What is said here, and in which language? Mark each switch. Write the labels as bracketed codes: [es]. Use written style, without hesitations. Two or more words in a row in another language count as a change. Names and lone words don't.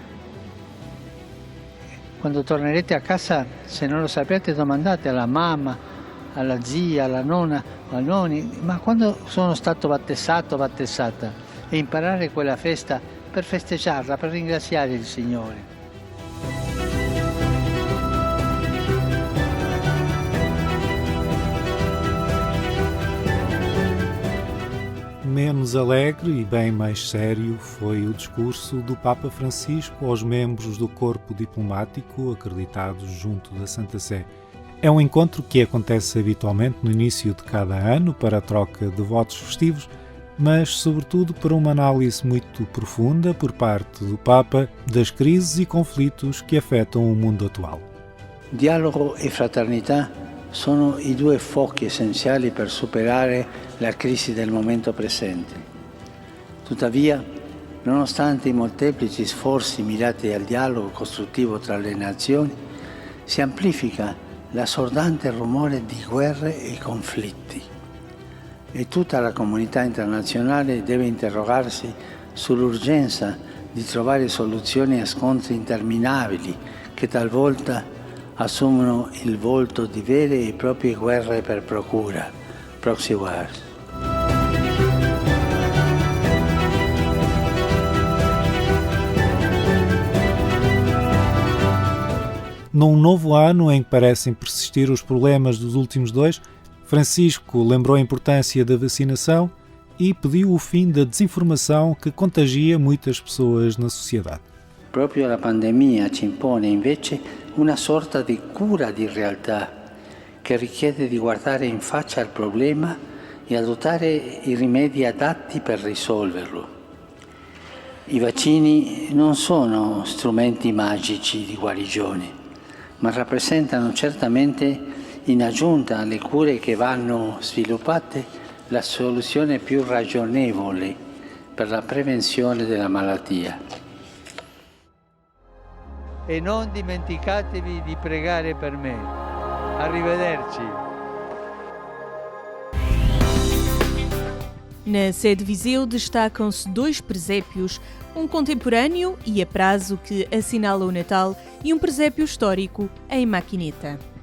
[it] Quando tornerete a casa, se non lo sapete, domandate alla mamma, alla zia, alla nonna, al nonni, ma quando sono stato battezzato, battezzata, e imparare quella festa per festeggiarla, per ringraziare il Signore. [pt] Menos alegre e bem mais sério foi o discurso do Papa Francisco aos membros do corpo diplomático acreditados junto da Santa Sé. É um encontro que acontece habitualmente no início de cada ano para a troca de votos festivos, mas sobretudo para uma análise muito profunda por parte do Papa das crises e conflitos que afetam o mundo atual. [it] Dialogo e fraternità sono i due fuochi essenziali per superare la crisi del momento presente. Tuttavia, nonostante i molteplici sforzi mirati al dialogo costruttivo tra le nazioni, si amplifica l'assordante rumore di guerre e conflitti. E tutta la comunità internazionale deve interrogarsi sull'urgenza di trovare soluzioni a scontri interminabili che talvolta assumono il volto di vere e proprie guerre per procura, [en] proxy wars. [pt] Num novo ano em que parecem persistir os problemas dos últimos dois, Francisco lembrou a importância da vacinação e pediu o fim da desinformação que contagia muitas pessoas na sociedade. [it] Proprio la pandemia ci impone invece una sorta di cura di realtà che richiede di guardare in faccia al problema e adottare i rimedi adatti per risolverlo. I vaccini non sono strumenti magici di guarigione, ma rappresentano certamente, in aggiunta alle cure che vanno sviluppate, la soluzione più ragionevole per la prevenzione della malattia. E non dimenticatevi di pregare per me. Arrivederci. [pt] Na sede Viseu destacam-se 2 presépios, um contemporâneo e a prazo que assinala o Natal e um presépio histórico em maquineta.